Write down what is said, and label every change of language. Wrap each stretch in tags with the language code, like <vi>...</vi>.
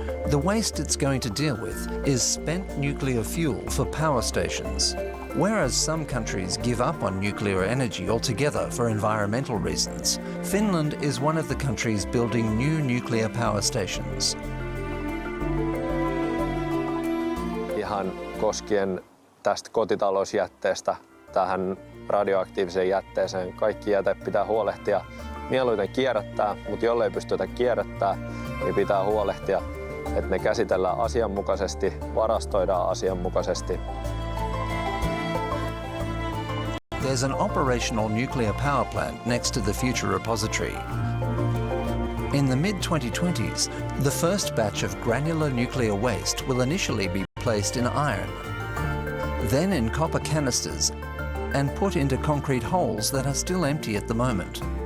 <en>The waste it's going to deal with is spent nuclear fuel for power stations. Whereas some countries give up on nuclear energy altogether for environmental reasons, Finland is one of the countries building new nuclear power stations.</en> <fi>Ihan koskien tästä kotitalousjätteestä tähän radioaktiiviseen jätteeseen. Kaikki jäte pitää huolehtia mieluiten kierrättää, mutta jollei pystytä kierrättämään, niin pitää huolehtia, että ne käsitellään asianmukaisesti, varastoidaan asianmukaisesti</fi> <en>there's an operational nuclear power plant next to the future repository. In the mid-2020s, the first batch of granular nuclear waste will initially be placed in iron, then in copper canisters, and put into concrete holes that are still empty at the moment.</en>